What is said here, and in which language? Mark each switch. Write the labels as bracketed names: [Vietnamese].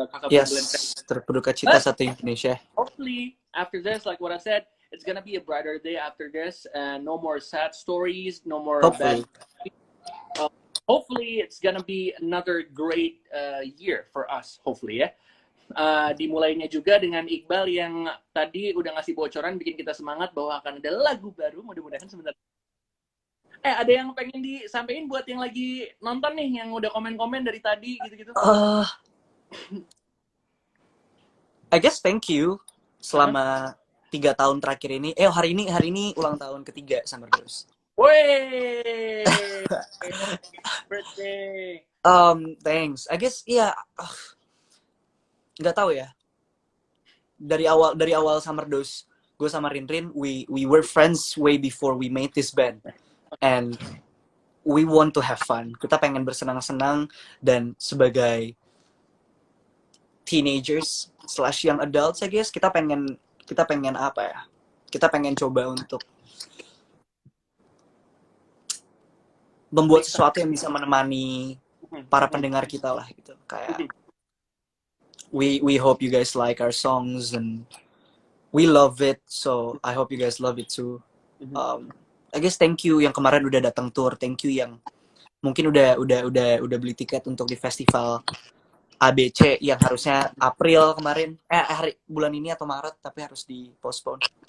[Indonesian] Yes, terberduka cita satu Indonesia. [English] Hopefully, after this, like what I said, it's gonna be a brighter day after this, and no more sad stories, no more bad. Hopefully, it's gonna be another great year for us. Hopefully, ya. [Indonesian] Dimulainya juga dengan Iqbal yang tadi udah ngasih bocoran, bikin kita semangat bahwa akan ada lagu baru, mudah-mudahan sebentar. Ada yang pengen disampaikan buat yang lagi nonton nih, yang udah komen-komen dari tadi gitu-gitu? [English] I guess thank you [Indonesian] selama 3 tahun terakhir ini. Hari ini ulang tahun ketiga Summerdose. [English] Wey, birthday. Thanks. I guess [Indonesian] nggak tahu ya. Dari awal Summerdose, gue sama Rinrin, [English] we were friends way before we made this band, and we want to have fun. [Indonesian] Kita pengen bersenang-senang, dan sebagai teenagers / young adults, [English] I guess [Indonesian] kita pengen apa ya? Kita pengen coba untuk membuat sesuatu yang bisa menemani para pendengar kita lah gitu. [English] Kayak we hope you guys like our songs and we love it, so I hope you guys love it too. I guess thank you [Indonesian] yang kemarin udah datang tour, thank you yang mungkin udah beli tiket untuk di festival ABC yang harusnya April kemarin, bulan ini atau Maret tapi harus di postpone.